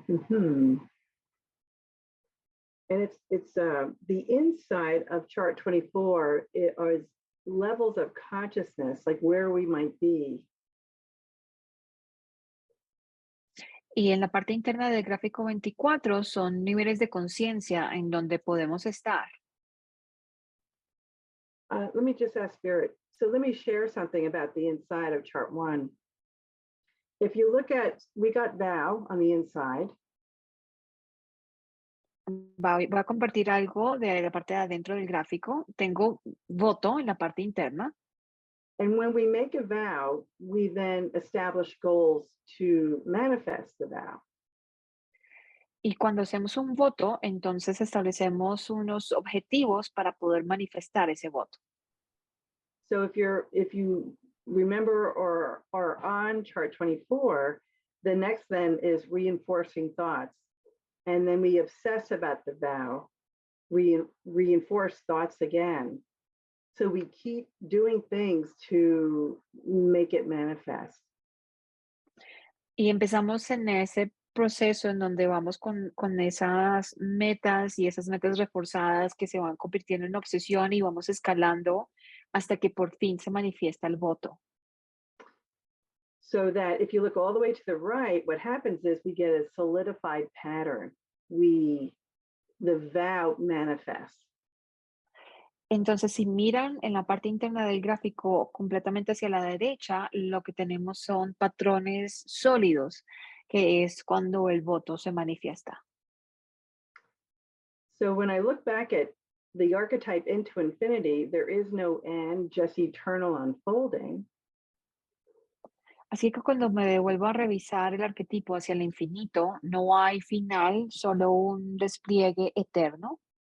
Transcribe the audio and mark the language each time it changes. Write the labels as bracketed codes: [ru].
[en] And it's the inside of chart 24 is levels of consciousness, like where we might be. [es] Y en la parte interna del gráfico 24 son niveles de conciencia en donde podemos estar. [en] Let me just ask Spirit. So let me share something about the inside of chart 1. If you look at, we got vow on the inside. [es] voy a compartir algo de la parte de adentro del gráfico. Tengo voto en la parte interna. [en] And when we make a vow, we then establish goals to manifest the vow. [es] Y cuando hacemos un voto, entonces establecemos unos objetivos para poder manifestar ese voto. [en] So if you remember or are on chart 24, the next then is reinforcing thoughts. And then we obsess about the vow, reinforce thoughts again. So we keep doing things to make it manifest. [es] Y empezamos en ese proceso en donde vamos con esas metas y esas metas reforzadas que se van convirtiendo en obsesión y vamos escalando hasta que por fin se manifiesta el voto. [en] So that if you look all the way to the right, what happens is we get a solidified pattern. The vow manifests. [es] Entonces, si miran en la parte interna del gráfico completamente hacia la derecha, lo que tenemos son patrones sólidos, que es cuando el voto se manifiesta. [en] So when I look back at the archetype into infinity, there is no end, just eternal unfolding. [es] Así que cuando me devuelvo a revisar el arquetipo hacia el infinito, no hay final, solo un despliegue eterno.